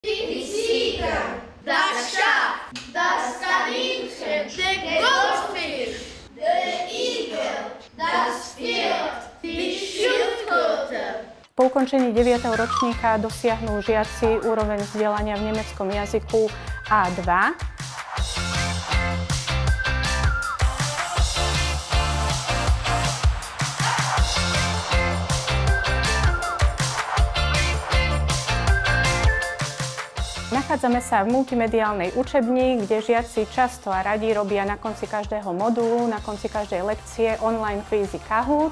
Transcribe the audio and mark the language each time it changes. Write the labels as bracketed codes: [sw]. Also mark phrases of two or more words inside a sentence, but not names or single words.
[de] Die Ziege, das Schaf, das Kaninchen, der Goldfisch, der Igel, das Pferd, die Schildkröte. [sk] Po ukončení 9. ročníka dosiahnu žiaci úroveň vzdelania v nemeckom jazyku A2. Nachádzame sa v multimediálnej učebni, kde žiaci často a radi robia na konci každého modulu, na konci každej lekcie online kvízy Kahoot.